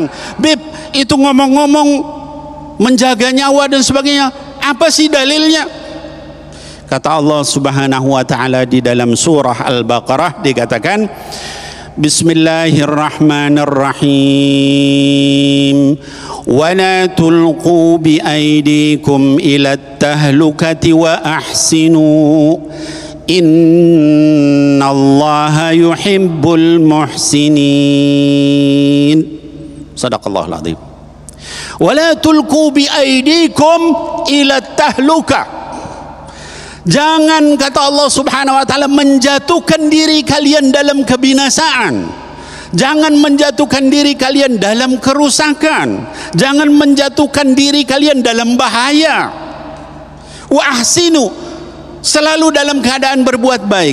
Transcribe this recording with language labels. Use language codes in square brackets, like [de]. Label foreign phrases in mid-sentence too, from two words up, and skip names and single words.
[id] Beb, itu ngomong-ngomong menjaga nyawa dan sebagainya, apa sih dalilnya? Kata Allah [ar] سبحانه وتعالى [id] di dalam surah Al-Baqarah, dikatakan Bismillahirrahmanirrahim. [ar] ولا تلقوا بأيديكم إلى التهلكة وأحسنوا إن الله يحب المحسنين. صدق الله العظيم. ولا تلقوا بأيديكم إلى التهلكة. [id] Jangan, kata Allah [ar] سبحانه وتعالى, [id] menjatuhkan diri kalian dalam kebinasaan. Jangan menjatuhkan diri kalian dalam kerusakan. Jangan menjatuhkan diri kalian dalam bahaya. [ar] وأحسنوا, [id] selalu dalam keadaan berbuat baik.